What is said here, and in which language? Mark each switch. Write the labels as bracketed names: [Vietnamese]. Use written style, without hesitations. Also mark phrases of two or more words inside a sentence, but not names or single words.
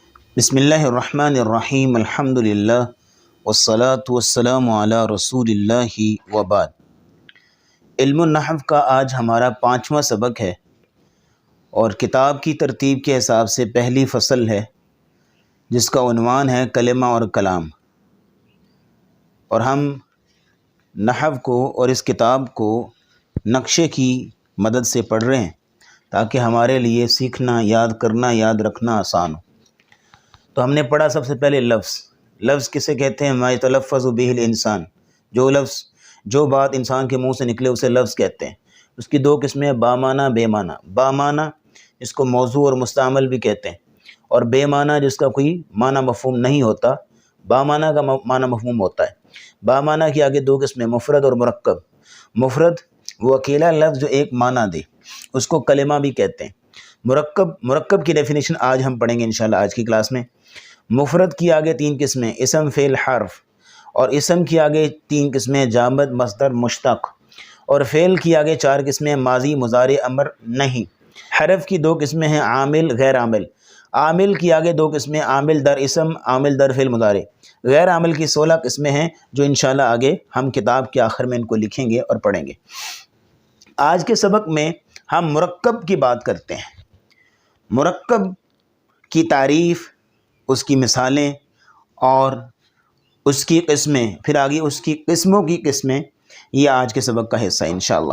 [Arabic] بسم اللہ الرحمن الرحیم الحمد للہ والصلاة والسلام علی رسول اللہ وبعد۔ علم النحو [Urdu] کا آج ہمارا 5واں سبق ہے اور کتاب کی ترتیب کے حساب سے پہلی فصل ہے جس کا عنوان ہے کلمہ اور کلام، اور ہم نحو کو اور اس کتاب کو نقشے کی مدد سے پڑھ رہے ہیں تاکہ ہمارے لیے سیکھنا، یاد کرنا، یاد رکھنا آسان ہو۔ تو ہم نے پڑھا سب سے پہلے لفظ کسے کہتے ہیں؟ [Arabic] ما یتلفظ بہ الانسان، [Urdu] جو بات انسان کے منہ سے نکلے اسے لفظ کہتے ہیں۔ اس کی دو قسمیں ہیں، با معنی، بے معنی۔ با معنی اس کو موضوع اور مستعمل بھی کہتے ہیں، اور بے معنی جس کا کوئی معنی مفہوم نہیں ہوتا، با معنی کا معنی مفہوم ہوتا ہے۔ با معنی کی آگے دو قسمیں، مفرد اور مرکب۔ مفرد وہ اکیلا لفظ جو ایک معنی دے، اس کو کلمہ بھی کہتے ہیں۔ مرکب کی ڈیفینیشن آج ہم پڑھیں گے انشاءاللہ آج کی کلاس میں۔ مفرد کی آگے تین قسمیں، اسم، فعل، حرف، اور اسم کی آگے تین قسمیں، جامد، مصدر، مشتق، اور فعل کی آگے چار قسمیں، ماضی، مضارع، امر، نہیں۔ حرف کی دو قسمیں ہیں، عامل، غیر عامل۔ عامل کی آگے دو قسمیں، عامل در اسم، عامل در فعل مضارع۔ غیر عامل کی 16 قسمیں ہیں جو انشاءاللہ آگے ہم کتاب کے آخر میں ان کو لکھیں گے اور پڑھیں گے۔ آج کے سبق میں ہم مرکب کی بات کرتے ہیں۔ مرکب کی تعریف، اس کی مثالیں اور اس کی قسمیں، پھر آگے اس کی قسموں کی قسمیں، یہ آج کے سبق کا حصہ ہے انشاءاللہ۔